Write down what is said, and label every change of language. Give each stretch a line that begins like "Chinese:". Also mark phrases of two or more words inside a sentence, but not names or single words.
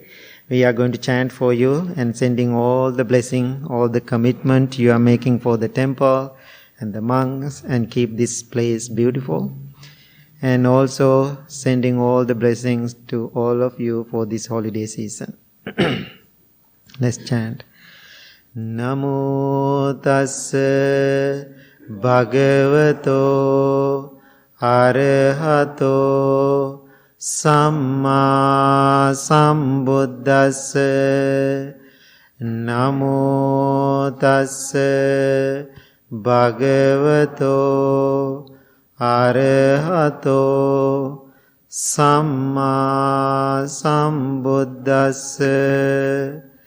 English: We are going to chant for you and sending all the blessing, all the commitment you are making for the temple and the monks, and keep this place beautiful. And also sending all the blessings to all of you for this holiday season. Let's chant.
Pali: Namo tassa Bhagavato Arahato Samma Sambuddhassa. Namo tassa Bhagavato Arahato Samma Sambuddhassa.